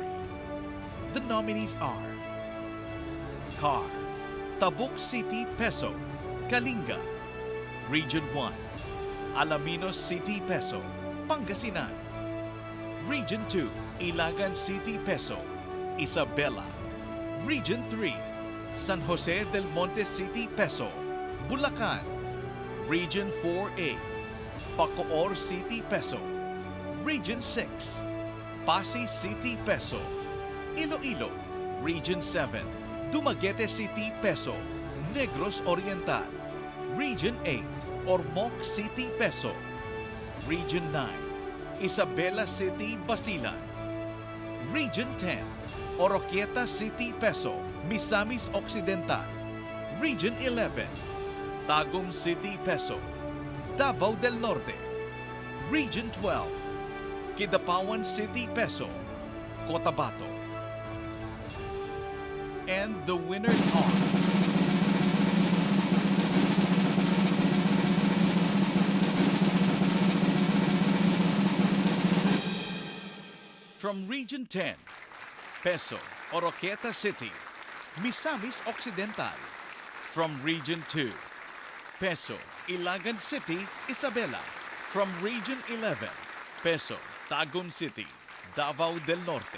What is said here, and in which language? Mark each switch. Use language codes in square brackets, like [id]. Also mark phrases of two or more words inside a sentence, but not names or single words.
[en] The nominees are CAR, Tabuk City Peso, Kalinga. Region 1, Alaminos City Peso, Pangasinan. Region 2, Ilagan City Peso, Isabela. Region 3, San Jose del Monte City Peso, Bulacan. Region 4A, Bacoor City Peso. Region 6, Pasay City Peso. Iloilo, Region 7, Dumaguete City Peso, Negros Oriental. Region 8, Ormoc City Peso. Region 9, Isabela City Basilan. Region 10, Oroquieta City Peso, Misamis Occidental. Region 11, Tagum City Peso, Davao del Norte. Region 12, Kidapawan City Peso, Cotabato. And the winners are from Region 10, Peso, Oroquieta City, Misamis Occidental. From Region 2, Peso, Ilagan City, Isabela. From Region 11, Peso, Tagum City, Davao del Norte.